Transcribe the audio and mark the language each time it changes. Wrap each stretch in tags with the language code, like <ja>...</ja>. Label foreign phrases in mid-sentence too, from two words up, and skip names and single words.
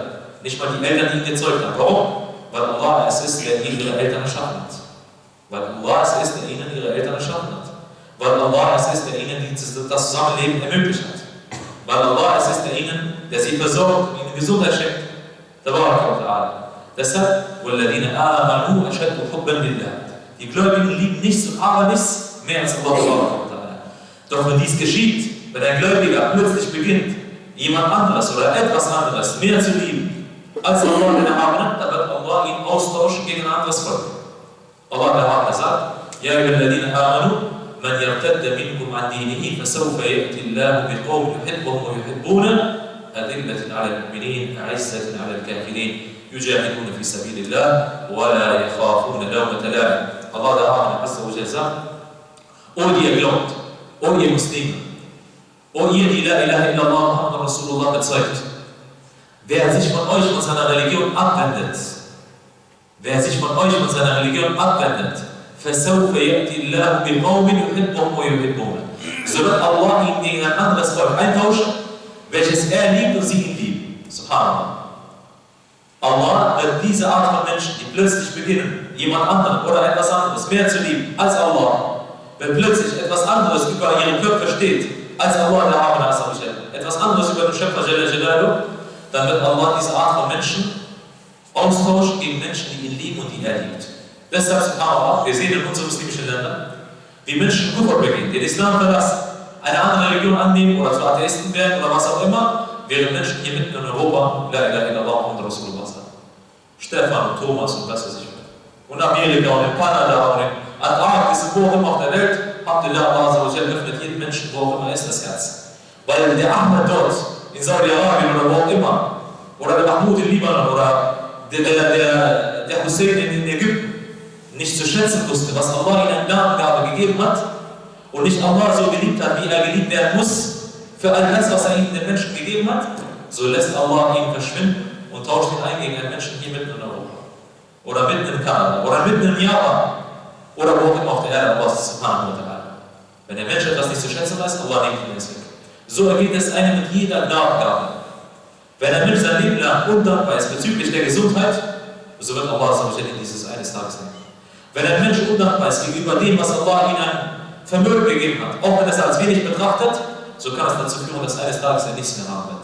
<de>Nicht mal die Eltern ihn gezeugt haben. Warum? Weil Allah es ist, der ihnen ihre Eltern erschaffen hat. Weil Allah es ist, der ihnen ihre Eltern erschaffen hat. Weil Allah es ist, der ihnen das Zusammenleben ermöglicht hat. Weil Allah es ist, der sie versorgt und ihnen Gesundheit schenkt.</de> <ar>تبارك وتعالى. Deshalb, وَالَّذِينَ آمَنُوا أَشَدُّ حُبًّا لِلَّهِ.</ar> <de>Die Gläubigen lieben nichts und aber nichts mehr als Allah. Doch wenn dies geschieht, wenn ein Gläubiger plötzlich beginnt, jemand anderes oder etwas anderes mehr zu lieben als Allah den Erhabenen, dann wird Allah ihn austauschen gegen ein anderes Volk. Allah der Erhabene sagt,</de> <ar>يَا أَيُّهَا الَّذِينَ آمَنُوا مَنْ يَرْتَدَّ مِنْكُمْ عَنْ دِينِهِ فَسَوْفَ يَأْتِي اللَّهُ بِقَوْمٍ يُحِبُّهُمْ وَيُحِبُّونَهُ أَذِلَّةٍ عَلَى الْمُؤْمِنِينَ أَعِزَّةٍ عَلَى الْكَافِرِينَ يجاهدون في سبيل الله ولا يخافون لومة لائم.</ar> <de>Allah der Erhabene</de> <ar>عز وجل</ar> <de>sagt, O ihr glaubt, O ihr Muslime, O ihr, die</de> <ar>لا إله إلا الله محمد رسول الله</ar> <de>bezeugt, wer sich von euch und seiner Religion abwendet,</de> <ar>فسوف يأتي الله بقوم يحبهم ويحبونه.</ar> <de>so wird Allah ihn gegen ein anderes Volk eintauschen, welches er liebt und sie ihn lieben. Subhanallah. Allah wird diese Art von Menschen, die plötzlich beginnen, jemand anderen oder etwas anderes mehr zu lieben als Allah, wenn plötzlich etwas anderes über ihren Köpfe steht, als Allah der Hamana etwas anderes über den Schöpfer</de> <ar>جل جلاله,</ar> <de>dann wird Allah diese Art von Menschen austauschen gegen Menschen, die ihn lieben und die er liebt. Deshalb, subhanallah, wir sehen in unseren muslimischen Ländern, wie Menschen Kufr begehen, den Islam verlassen, eine andere Religion annehmen oder zu Atheisten werden oder was auch immer, während Menschen hier mitten in Europa,</de> <ar>لا إله إلا الله und Rasulullah sagen.</ar> <de>Stefan und Thomas und das, was ich will. Und Amerika und in Kanada und in Antarktis und wo auch immer auf der Welt, Alhamdulillah, Allah öffnet jedem Menschen, wo auch immer ist, das Herz. Weil der Ahmed dort, in Saudi-Arabien oder wo auch immer, oder der Mahmoud in Libanon oder der Hussein in Ägypten, nicht zu schätzen wusste, was Allah ihnen an Gnadengabe gegeben hat und nicht Allah so geliebt hat, wie er geliebt werden muss, für all das, was er ihnen den Menschen gegeben hat, so lässt Allah ihn verschwinden und tauscht ihn ein gegen einen Menschen hier mitten in Europa. Oder mitten in Kanada. Oder mitten in Japan. Oder wo auch immer auf der Erde</de> <ar>الله سبحانه وتعالى.</ar> <de>Wenn der Mensch etwas nicht zu schätzen weiß, Allah nimmt ihn es weg. So ergeht es einem mit jeder Gnadengabe. Wenn ein Mensch sein Leben lang undankbar ist bezüglich der Gesundheit, so wird Allah in dieses eines Tages nehmen. Wenn ein Mensch undankbar ist gegenüber dem, was Allah ihm an Vermögen gegeben hat, auch wenn er es als wenig betrachtet, so kann es dazu führen, dass eines Tages er nichts mehr haben wird.</de>